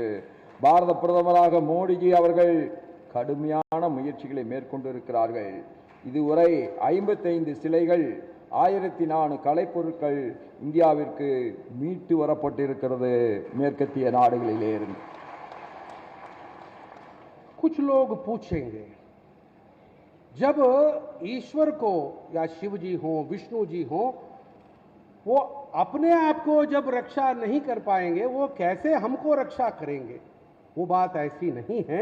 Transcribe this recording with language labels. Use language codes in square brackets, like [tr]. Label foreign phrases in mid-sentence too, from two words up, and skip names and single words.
[ta] பாரத பிரதமராக மோடிஜி அவர்கள் கடுமையான முயற்சிகளை மேற்கொண்டிருக்கிறார்கள். இதுவரை 55 சிலைகள், 1004 கலைப்பொருட்கள் இந்தியாவிற்கு மீட்டு வரப்பட்டிருக்கிறது மேற்கத்திய நாடுகளிலே இருந்து. [hi] कुछ लोग पूछेंगे, जब ईश्वर को या शिव जी हो, विष्णु जी हो, वो अपने आप को जब रक्षा नहीं कर पाएंगे, वो कैसे हमको रक्षा करेंगे? वो बात ऐसी नहीं है.